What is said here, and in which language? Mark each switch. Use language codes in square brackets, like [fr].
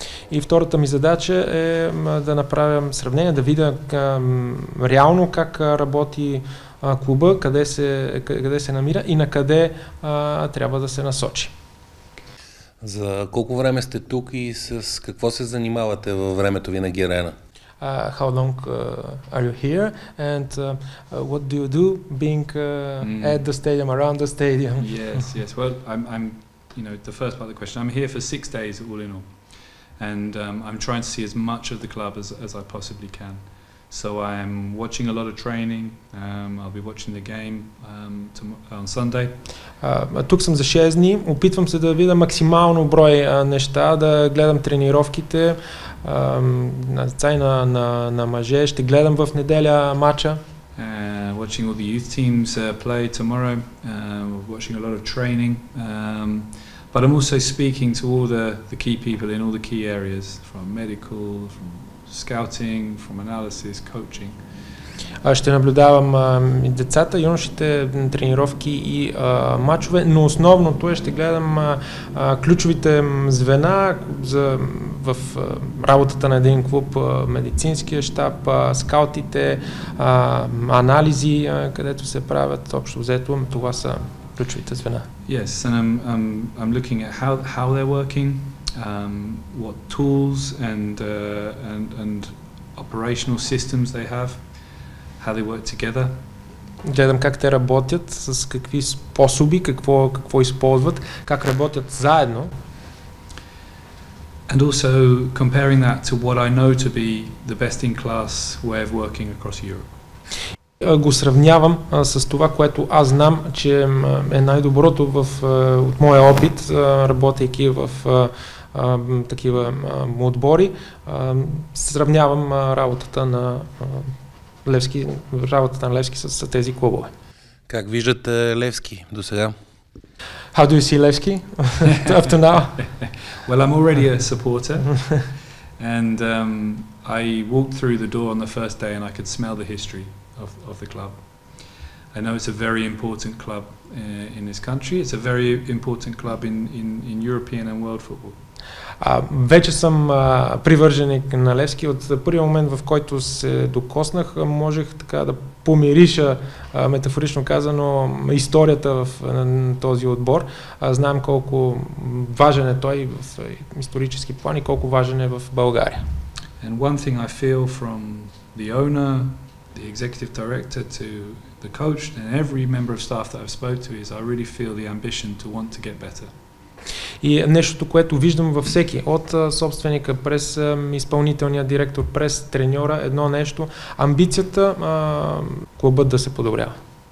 [bg] И втората ми задача е да направя сравнение, да видя реално как работи клуба, къде се намира и на къде трябва да се насочи. За колко време сте тук и с какво се занимавате във времето ви на Герена? [en] How long are you here and what do you do being at the stadium, around the stadium? Yes. Well, I'm the first part of the question. I'm here for 6 days all in all, and I'm trying to see as much of the club as I possibly can. So I'm watching a lot of training. I'll be watching the game on Sunday. [bg] Тук съм за 6 дни. Опитвам се да видя максимално брой неща, да гледам тренировките на деца и на мъже. Ще гледам в неделя мача. [en] Watching all the youth teams play tomorrow. Watching a lot of training. But I'm also speaking to all the key people in all the key areas, from medical, from scouting, from analysis, coaching. [bg] Ще наблюдавам и децата, юношите, тренировки и мачове, но основното е ще гледам ключовите звена в работата на един клуб, медицинския щаб, скаутите, анализи, където се правят общо взето. Това са ключовите звена. [en] Yes, and I'm looking at how they're working, what tools and operational systems they have, how they work together, [bg] гледам как те работят, с какви способи, какво използват, как работят заедно. [en] And also comparing that to what I know to be the best in class way of working across Europe. [bg] Го сравнявам с това, което аз знам, че е най-доброто от моя опит, работейки в такива отбори. Сравнявам работата на Левски с тези клубове. Как виждате Левски до сега? [en] How do you see Levski up to now? Well, I'm already a supporter, and I walked through the door on the first day and I could smell the history of the club. I know it's a very important club in this country. It's a very important club in European and world football. [bg] Вече съм привърженик на Левски. От първия момент, в който се докоснах, можех така да помириша, метафорично казано, историята в този отбор. Знам колко важен е той в исторически план и колко важен е в България. [en] And one thing I feel from the owner, the executive director to the coach and every member of staff that I've spoke to is I really feel the ambition to want to get better. [bg] И нещото, което виждам във всеки, от собственика през изпълнителния директор, през треньора, едно нещо, амбицията клубът да се подобрява.